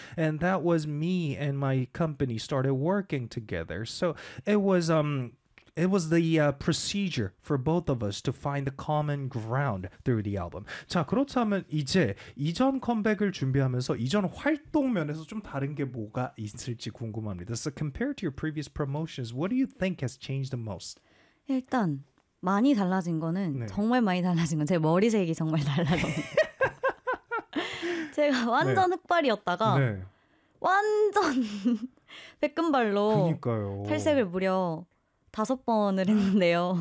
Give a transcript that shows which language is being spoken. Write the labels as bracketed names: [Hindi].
[English] And that was me and my company started working together. So it was the procedure for both of us to find the common ground through the album. [Korean] 자, 그렇다면 이제 이전 컴백을 준비하면서 이전 활동 면에서 좀 다른 게 뭐가 있을지 궁금합니다. [English] So compared to your previous promotions, what do you think has changed the most? [Korean] 일단 많이 달라진 거는 네. 정말 많이 달라진 건 제 머리색이 정말 달라진 거. 제가 완전 네. 흑발이었다가 네. 완전 백금발로 그러니까요. 탈색을 무려 5번을 했는데요.